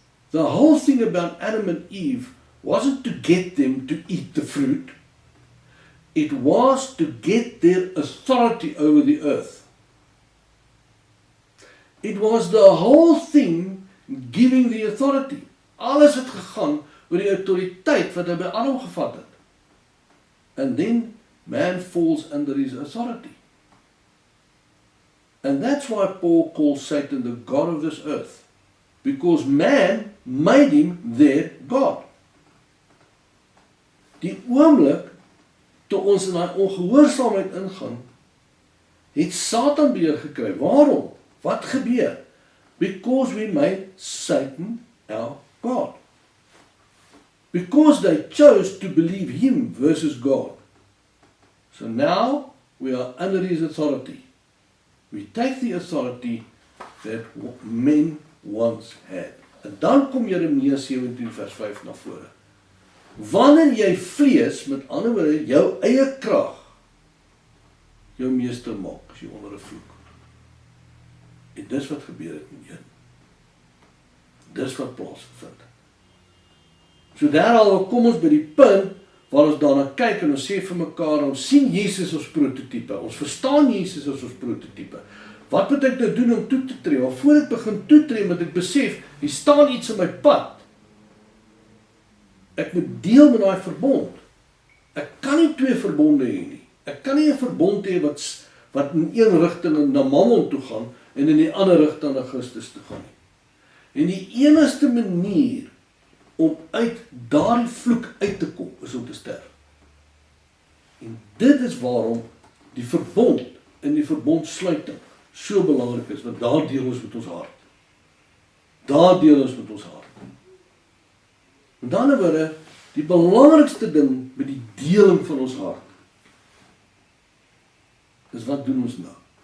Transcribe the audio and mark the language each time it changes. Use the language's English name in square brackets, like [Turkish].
[English] The whole thing about Adam and Eve wasn't to get them to eat the fruit. It was to get their authority over the earth. It was the whole thing giving the authority. [Afrikaans] Alles het gegaan oor die autoriteit wat hy by Adam gevat het. [English] And then man falls under his authority. And that's why Paul calls Satan the God of this earth. Because man made him their God. [Afrikaans] Die oomblik toe ons in daai ongehoorsaamheid ingaan, het Satan beheer gekry. Waarom? Wat gebeur? [English] Because we made Satan our God. Because they chose to believe him versus God. So now we are under his authority. We take the authority that men once had. [Afrikaans] En dan kom Jeremia 17 vers 5 na vore. Wanneer jy vlees, met ander woorde, jou eie krag, jou meester maak, as jy onder 'n vloek. En dis wat gebeur het met een. Dis wat plaasgevind. So daarom kom ons by die punt, waar ons daarna kyk en ons sê vir mekaar, ons sien Jesus as prototype, ons verstaan Jesus as ons prototype. Wat moet ek nou doen om toe te tree? Maar voor ek begin toetree, moet ek besef, hier staan iets in my pad. Ek moet deel met daai verbond. Ek kan nie twee verbonde hê nie. Ek kan nie 'n verbond hê wat in een rigting na Mammon toe gaan en in die ander rigting na Christus toe gaan nie. En die enigste manier om uit daardie vloek uit te kom, is om te sterf. En dit is waarom die verbond en die verbondsluiting so belangrik is, want daar deel ons met ons hart. Daar deel ons met ons hart. Met ander woorde, die belangrikste ding met die deling van ons hart, is wat doen ons nou?